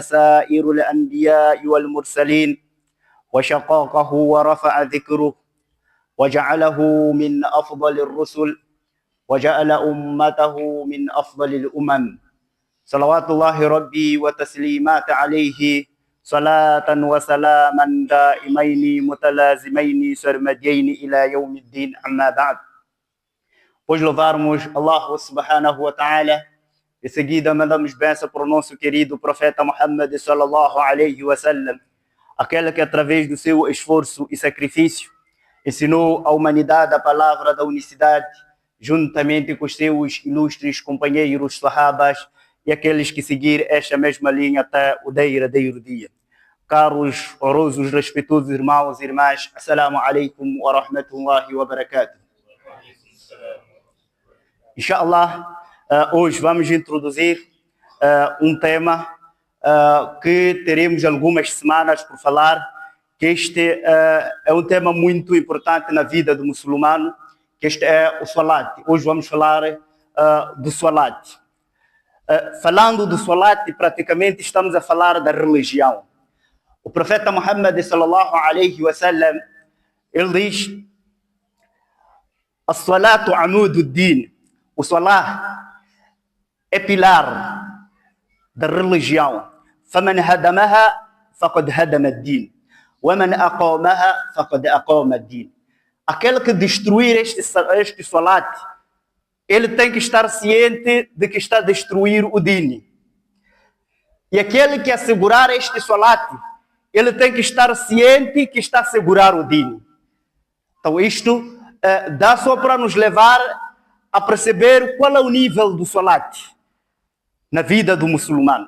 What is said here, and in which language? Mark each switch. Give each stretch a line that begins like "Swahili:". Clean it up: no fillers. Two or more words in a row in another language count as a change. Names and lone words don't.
Arabic: سائر الأنبياء والمرسلين وشقاقه ورفع ذكره وجعله من أفضل الرسل وجعل أمته من أفضل الأمم صلوات الله ربي وتسليمات عليه صلاة وسلاما دائمين متلازمين سرمدين إلى يوم الدين أما بعد.
Portuguese: Hoje louvarmos Allah
Arabic: سبحانه وتعالى
Portuguese: e seguida mandamos bênção para o nosso querido profeta Muhammad
Arabic: صلى الله عليه وسلم,
Portuguese: aquele que através do seu esforço e sacrifício ensinou à humanidade a palavra da unicidade, juntamente com os seus ilustres companheiros sahabas e aqueles que seguir esta mesma linha até o derradeiro dia. Caros, honrosos, respeitosos irmãos e irmãs,
Arabic: السلام عليكم ورحمة الله وبركاته.
Portuguese: Inshallah, hoje vamos introduzir um tema que teremos algumas semanas por falar, que este é um tema muito importante na vida do muçulmano, que este é o Salat. Hoje vamos falar do Salat. Falando do Salat, praticamente estamos a falar da religião. O profeta Muhammad
Arabic: صلى الله عليه وسلم,
Portuguese: ele diz:
Arabic: الصلاة عماد الدين.
Portuguese: O Salat é pilar da religião.
Arabic: فَمَنْ هَدَمَهَا فَقَدْ هَدَمَ الدِّينَ وَمَنْ أَقَامَهَا فَقَدْ أَقَامَ الدِّينَ.
Portuguese: Aquele que destruir este Salat, ele tem que estar ciente de que está a destruir o Din. E aquele que assegurar este Salat, ele tem que estar ciente que está a assegurar o Din. Então isto dá só para nos levar a perceber qual é o nível do Salat na vida do muçulmano.